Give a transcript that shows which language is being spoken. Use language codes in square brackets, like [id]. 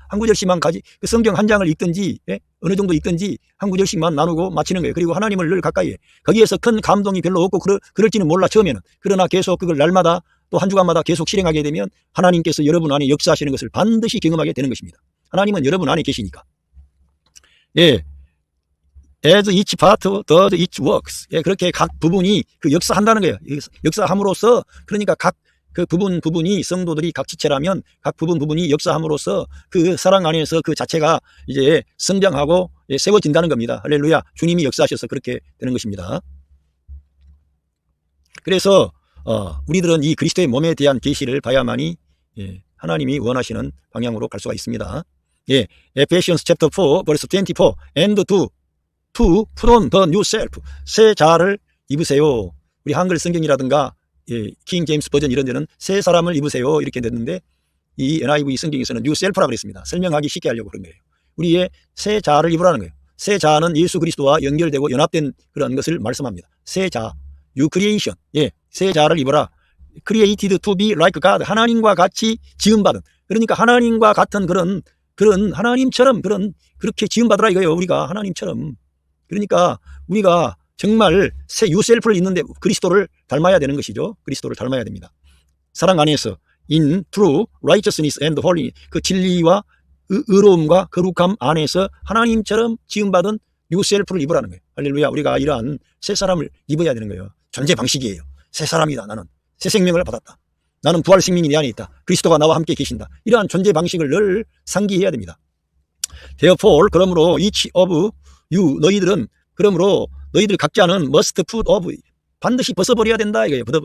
[ko] 한 구절씩만 그 성경 한 장을 읽든지, 예? 어느 정도 읽든지 한 구절씩만 나누고 마치는 거예요. 그리고 하나님을 늘 가까이 해. 거기에서 큰 감동이 별로 없고 그럴지는 몰라 처음에는. 그러나 계속 그걸 날마다 또 한 주간마다 계속 실행하게 되면 하나님께서 여러분 안에 역사하시는 것을 반드시 경험하게 되는 것입니다. 하나님은 여러분 안에 계시니까. 예. [en] As each part does its works. [ko] 예, 그렇게 각 부분이 그 역사한다는 거예요. 역사함으로써 그러니까 각 그 부분이 성도들이 각 지체라면 각 부분이 역사함으로써 그 사랑 안에서 그 자체가 이제 성장하고 세워진다는 겁니다. 할렐루야. 주님이 역사하셔서 그렇게 되는 것입니다. 그래서 우리들은 이 그리스도의 몸에 대한 계시를 봐야만이 하나님이 원하시는 방향으로 갈 수가 있습니다. [en] 예, Ephesians chapter 4 verse 24 and to put on the new self. [ko] 새 자를 입으세요. 우리 한글 성경이라든가 킹 제임스 버전 이런 데는 새 사람을 입으세요 이렇게 됐는데 이 NIV 성경에서는 new self라고 그랬습니다. 설명하기 쉽게 하려고 그런 거예요. 우리의 새 자를 입으라는 거예요. 새 자는 예수 그리스도와 연결되고 연합된 그런 것을 말씀합니다. 새 자, [en] new creation. [ko] 예, 새 자를 입어라. [en] created to be like God. [ko] 하나님과 같이 지음받은. 그러니까 하나님과 같은 그런 하나님처럼 그렇게 지음받으라 이거예요. 우리가 하나님처럼. 그러니까 우리가 정말 새 유셀프를 입는데 그리스도를 닮아야 되는 것이죠. 그리스도를 닮아야 됩니다. 사랑 안에서 [en] in true righteousness and holiness. [ko] 그 진리와 의로움과 거룩함 안에서 하나님처럼 지음받은 유셀프를 입으라는 거예요. 할렐루야. 우리가 이러한 새 사람을 입어야 되는 거예요. 존재 방식이에요. 새 사람이다. 나는 새 생명을 받았다. 나는 부활 생명이 내 안에 있다. 그리스도가 나와 함께 계신다. 이러한 존재 방식을 늘 상기해야 됩니다. [en] Therefore, [ko] 그러므로 [en] each of you, [ko] 너희들 각자는 [en] must put off, [ko] 반드시 벗어버려야 된다 이거예요.